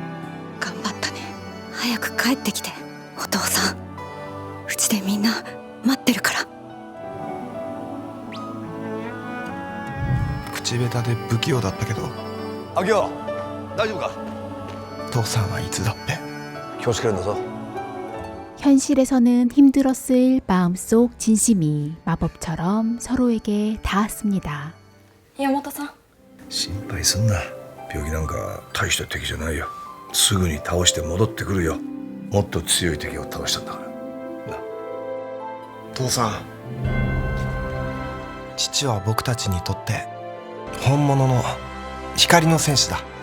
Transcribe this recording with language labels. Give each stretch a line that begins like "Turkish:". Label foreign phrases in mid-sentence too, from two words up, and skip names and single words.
Japanese: 頑張ったね。早く帰ってきて。お父さん、うちでみんな待ってるから。口下手で不器用だったけど。アキオ、大丈夫か？父さんはいつだって気をつけるんだぞ。
Korean: 현실에서는 힘들었을 마음속 진심이 마법처럼 서로에게 닿았습니다.
Japanese: 岩本さん、心配すんな。病気なんか大した敵じゃないよ。すぐに倒して戻ってくるよ。もっと強い敵を倒したんだからな。父さん、父は僕たちにとって本物の光の戦士だ。